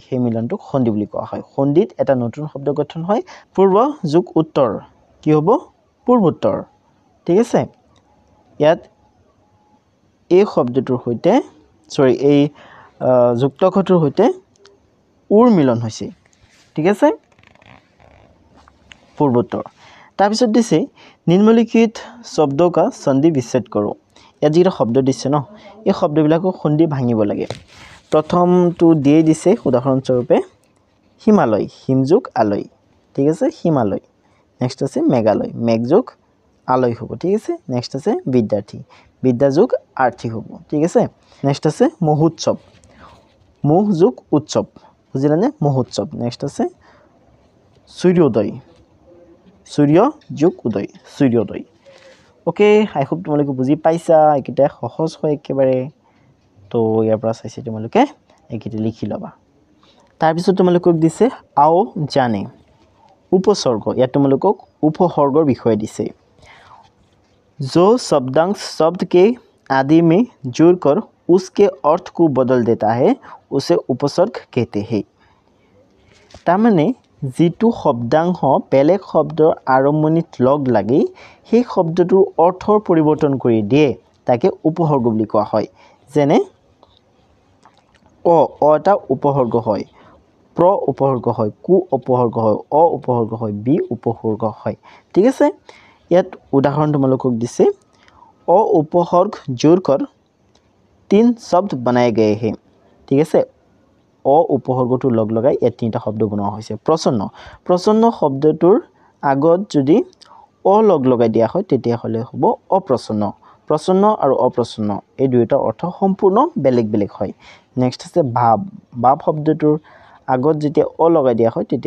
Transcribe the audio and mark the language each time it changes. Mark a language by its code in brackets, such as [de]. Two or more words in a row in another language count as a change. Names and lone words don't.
[as] সেই মিলনটোক সন্ধি বুলি কোৱা হয় সন্ধিত এটা নতুন শব্দ গঠন হয় পূৰ্ব যোগ উত্তৰ কি হ'ব পূৰ্বোত্তৰ ঠিক আছে ইয়াত এই শব্দটোৰ সৈতে সৰি এই যুক্তকটোৰ সৈতে উৰ মিলন হৈছে ঠিক আছে পূৰ্বোত্তৰ তাৰ পিছত দিছে নিম্নলিখিত শব্দ का [hi] संधि विच्छेद करो [as] ইয়াত যিটো শব্দ দিছে ন এই শব্দবিলাকক সন্ধি ভাঙিব লাগে প্ৰথমটো দিয়ে দিছে উদাহৰণস্বৰূপে হিমালয় হিমযোগ আলয় ঠিক আছে হিমালয় নেক্সট আছে মেঘালয় মেঘযোগ আলয় হ'ব ঠিক আছে নেক্সট আছে বিদ্যাৰ্থী বিদ্যাযোগ আৰ্থী হ'ব ঠিক আছে নেক্সট আছে মহোৎসৱ মহযোগ উৎসৱ বুজিলানে মহোৎসৱ নেক্সট আছে সূৰ্যোদয় সূৰ্য যোগ উদয় সূৰ্যোদয় [en] okay I hope [as] তোমালোকে বুজি পাইছা এইকেইটা সহজ হয় একেবাৰে তো ইয়াৰ পৰা চাইছে তোমালোকে এইকেইটা লিখি ল'বা তাৰ পিছত তোমালোকক দিছে [hi] आओ जाने [as] উপসৰ্গ ইয়াত তোমালোকক উপসৰ্গৰ বিষয় দিছে [hi] जो शब्दांश शब्द के आदि में जुड़कर उसके अर्थ को बदल देता है उसे उपसर्ग कहते हैं [as] তাৰমানে যিটো শব্দাংশ বেলেগ শব্দৰ আৰম্ভণিত লগ লাগি সেই শব্দটোৰ অৰ্থৰ পৰিৱৰ্তন কৰি দিয়ে তাকে উপসৰ্গ বুলি কোৱা হয় যেনে অ এটা উপসৰ্গ হয় প্ৰ উপসৰ্গ হয় কু উপসৰ্গ হয় অ উপসৰ্গ হয় বি উপসৰ্গ হয় ঠিক আছে ইয়াত উদাহৰণ তোমালোকক দিছে অ উপসৰ্গ [hi] जोड़कर तीन शब्द बनाए गए हैं ठीक [as] আছে অ উপসৰ্গটো লগ লগাই এই তিনটা শব্দ বনোৱা হৈছে প্ৰসন্ন প্ৰসন্ন শব্দটোৰ আগত যদি অ লগ লগাই দিয়া হয় তেতিয়া হলে হ'ব অপ্ৰসন্ন প্ৰসন্ন আৰু অপ্ৰসন্ন এই দুইটা অৰ্থ সম্পূৰ্ণ বেলেগ বেলেগ হয় নেক্সট আছে ভাব ভাব শব্দটোৰ আগত যেতিয়া অ লগাই দিয়া হয় তেতিয়া